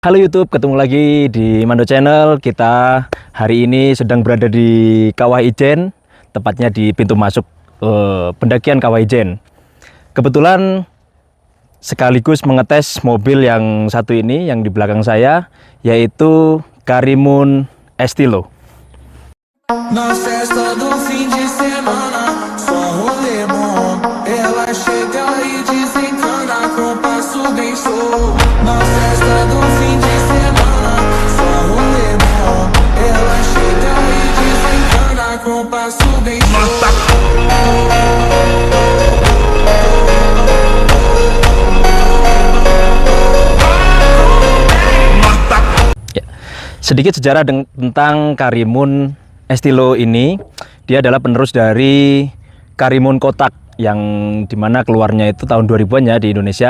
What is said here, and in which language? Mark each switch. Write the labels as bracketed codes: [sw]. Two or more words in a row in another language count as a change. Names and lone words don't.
[id] Halo YouTube, ketemu lagi di Mando Channel. Kita hari ini sedang berada di Kawah Ijen, tepatnya di pintu masuk pendakian Kawah Ijen. Kebetulan sekaligus mengetes mobil yang satu ini, yang di belakang saya, yaitu Karimun Estilo. [pt] Na festa do fim de semana, só rolê bom. Ela chega e desencana com passo bem show. Na festa do fim de semana, só rolê bom. Ela chega e desencana com passo bem show. [id] Ya, sedikit sejarah tentang Karimun Estilo ini. Dia adalah penerus dari Karimun Kotak yang dimana keluarnya itu tahun 2000-an ya di Indonesia.